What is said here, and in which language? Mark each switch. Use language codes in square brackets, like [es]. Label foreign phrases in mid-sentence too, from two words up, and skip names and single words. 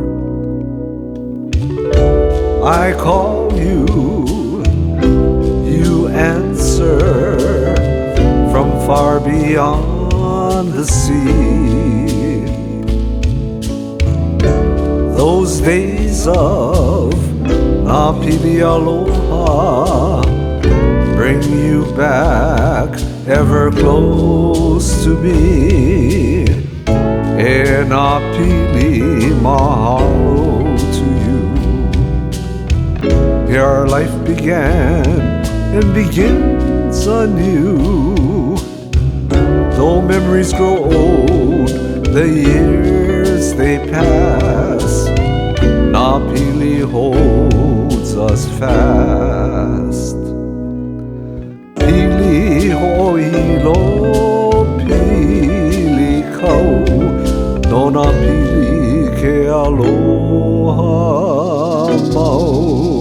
[en] I call you, you answer from far beyond the sea. Those days of Napili Aloha bring you back, ever close to me. E Napili, mahalo to you. Here our life began and begins anew. Though memories grow old, the years they pass, Napili holds us fast. [haw] Pili ho'ilo, pili kau, no Napili ke aloha mau.